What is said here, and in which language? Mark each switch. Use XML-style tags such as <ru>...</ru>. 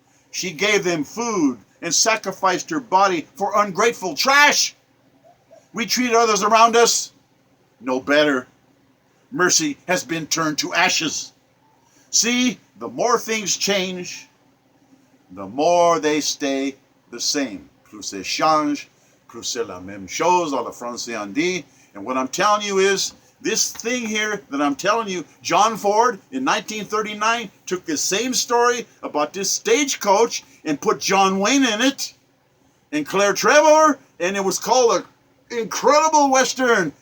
<en>She gave them food and sacrificed her body for ungrateful trash. We treat others around us no better. Mercy has been turned to ashes. See, the more things change, the more they stay the same.</en> <fr>Plus ça change, plus c'est la même chose, à la français on dit.</fr> <en>And what I'm telling you is, this thing here that I'm telling you, John Ford in 1939 took this same story about this stagecoach and put John Wayne in it and Claire Trevor, and it was called an incredible Western.</en>